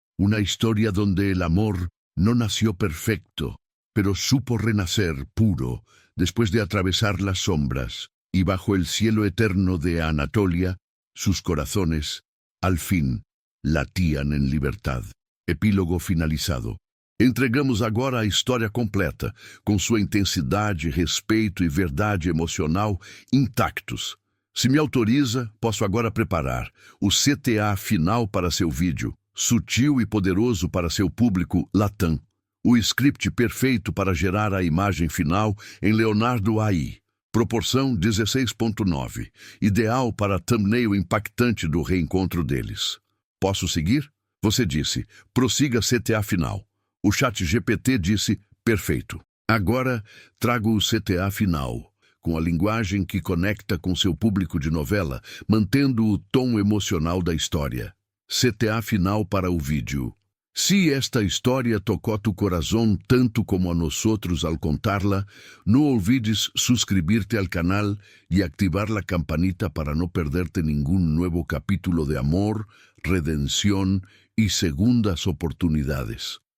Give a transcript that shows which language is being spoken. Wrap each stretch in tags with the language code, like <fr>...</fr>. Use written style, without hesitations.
<es>Una historia donde el amor no nació perfecto, pero supo renacer puro después de atravesar las sombras, y bajo el cielo eterno de Anatolia, sus corazones, al fin, latían en libertad. Epílogo finalizado.</es> <pt>Entregamos agora a história completa, com sua intensidade, respeito e verdade emocional intactos. Se me autoriza, posso agora preparar o CTA final para seu vídeo, sutil e poderoso para seu público Latam. O script perfeito para gerar a imagem final em Leonardo AI. Proporção 16:9. Ideal para a thumbnail impactante do reencontro deles. Posso seguir? Você disse, prossiga CTA final. O ChatGPT disse, perfeito. Agora, trago o CTA final, com a linguagem que conecta com seu público de novela, mantendo o tom emocional da história. CTA final para o vídeo.</pt> <es>Si esta</es> <pt>história tocou</pt> <es>tu corazón tanto como a nosotros al contarla, no olvides suscribirte al canal y activar la campanita para no perderte ningún nuevo capítulo de amor, redención y segundas oportunidades.</es>